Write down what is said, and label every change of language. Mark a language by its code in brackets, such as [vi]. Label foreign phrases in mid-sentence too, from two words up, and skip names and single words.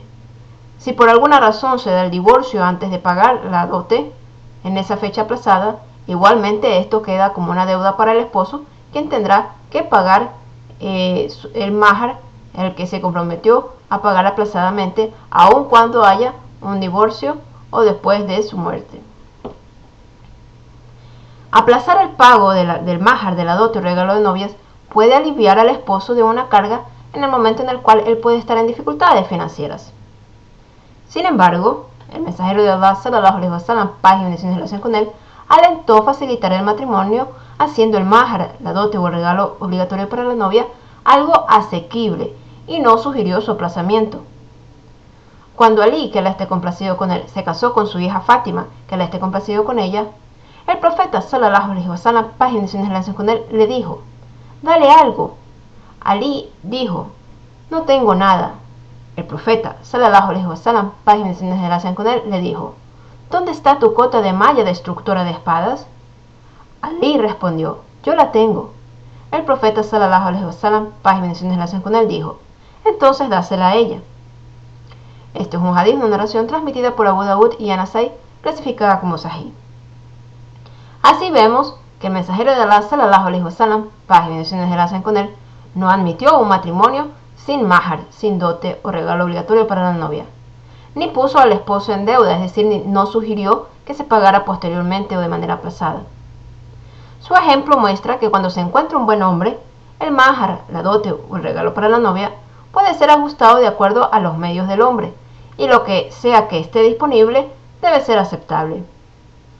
[es] Si por alguna razón se da el divorcio antes de pagar la dote en esa fecha aplazada, igualmente esto queda como una deuda para el esposo, quien tendrá que pagar el mahar, el que se comprometió a pagar aplazadamente, aun cuando haya un divorcio o después de su muerte. Aplazar el pago del mahar, de la dote o regalo de novias puede aliviar al esposo de una carga en el momento en el cual él puede estar en dificultades financieras. Sin embargo, el mensajero de Allah, [ar] صلى الله عليه وسلم, [es] paz y bendiciones en relación con él, alentó facilitar el matrimonio haciendo el mahar, la dote o el regalo obligatorio para la novia, algo asequible, y no sugirió su aplazamiento. Cuando Ali, que Allah esté complacido con él, se casó con su hija Fátima, que Allah esté complacido con ella, el profeta [ar] صلى الله عليه وسلم, [es] paz y bendiciones en relación con él, le dijo: dale algo. Ali dijo: no tengo nada. El profeta [ar] صلى الله عليه وسلم, [es] paz y bendiciones en relación con él, le dijo: ¿dónde está tu cota de malla destructora de espadas? Ali respondió: yo la tengo. El profeta [ar] صلى الله عليه وسلم, [es] paz y bendiciones en relación con él, dijo: entonces dásela a ella. Este es un hadith, una narración transmitida por Abu Dawud y An-Nasai, clasificada como Sahih. Así vemos que el mensajero de Allah, [ar] صلى الله عليه وسلم, [es] paz y bendiciones en relación con él, no admitió un matrimonio sin mahar, sin dote o regalo obligatorio para la novia, ni puso al esposo en deuda, es decir, no sugirió que se pagara posteriormente o de manera aplazada. Su ejemplo muestra que cuando se encuentra un buen hombre, el mahar, la dote o el regalo para la novia puede ser ajustado de acuerdo a los medios del hombre, y lo que sea que esté disponible debe ser aceptable.